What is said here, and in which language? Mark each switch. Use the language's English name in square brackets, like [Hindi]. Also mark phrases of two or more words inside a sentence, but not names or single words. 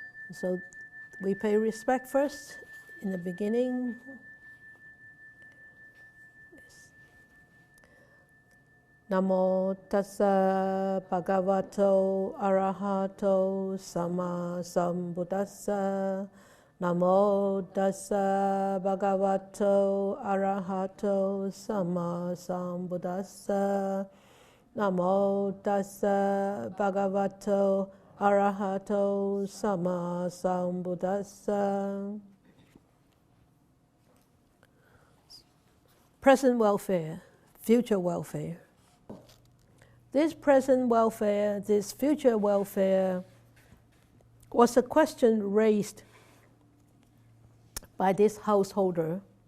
[English] So we pay respect first in the beginning. [Pali] Namo tassa bhagavato arahato sama sambuddhassa. Namo tassa bhagavato arahato sama sambuddhassa. Namo tassa bhagavato arahato sama sambuddhassa. [English] Present welfare, future welfare. This present welfare, this future welfare was a question raised by this householder,